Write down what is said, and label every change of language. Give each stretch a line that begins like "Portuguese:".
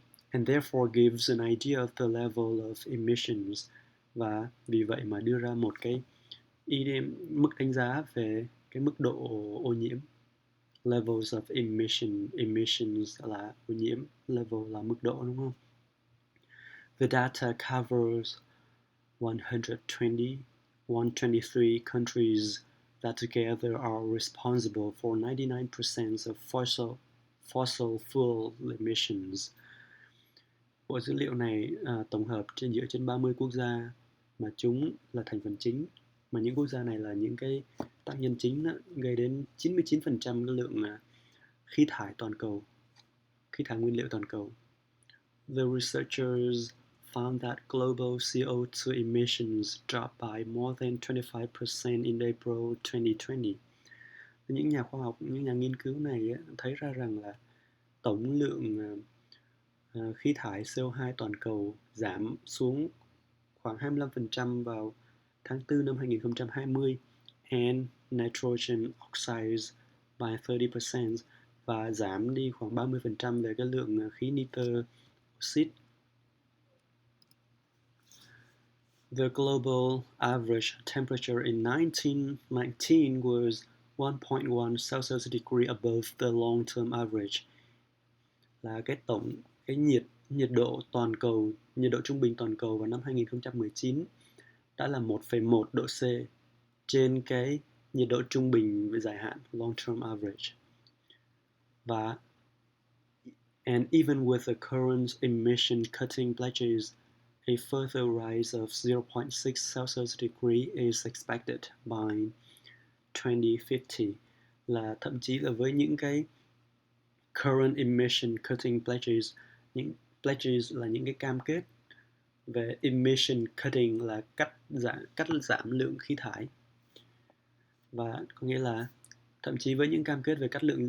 English: And therefore gives an idea of the level of emissions,
Vietnamese: và vì vậy mà đưa ra một cái mức đánh giá về cái mức độ ô nhiễm.
English: Levels of emissions
Vietnamese: là ô nhiễm, level là mức độ, đúng không?
English: The data covers 123 countries that together are responsible for 99% of fossil fuel emissions.
Vietnamese: Bộ dữ liệu này tổng hợp dựa trên 30 quốc gia mà chúng là thành phần chính, mà những quốc gia này là những cái tác nhân chính gây đến 99% cái lượng khí thải toàn cầu, khí thải nguyên liệu toàn cầu.
English: The researchers found that global CO2 emissions dropped by more than 25% in April 2020.
Vietnamese: Những nhà khoa học, những nhà nghiên cứu này thấy ra rằng là tổng lượng khí thải CO2 toàn cầu giảm xuống khoảng 25% vào tháng 4 năm 2020
English: and nitrogen oxides by 30%
Vietnamese: và giảm đi khoảng 30% về cái lượng khí nitơ oxide.
English: The global average temperature in 1919 was 1.1 Celsius degree above the long-term average.
Vietnamese: Là cái nhiệt độ toàn cầu, nhiệt độ trung bình toàn cầu vào năm 2019 đã là 1,1 độ C trên cái nhiệt độ trung bình về dài hạn
English: long-term average. Và and even with the current emission cutting pledges, a further rise of 0.6 Celsius degree is expected by 2050.
Vietnamese: Là thậm chí là với những cái
English: current emission cutting pledges,
Vietnamese: những pledges là những cái cam kết về
English: emission cutting
Vietnamese: là cắt giảm lượng khí thải, và có nghĩa là thậm chí với những cam kết về cắt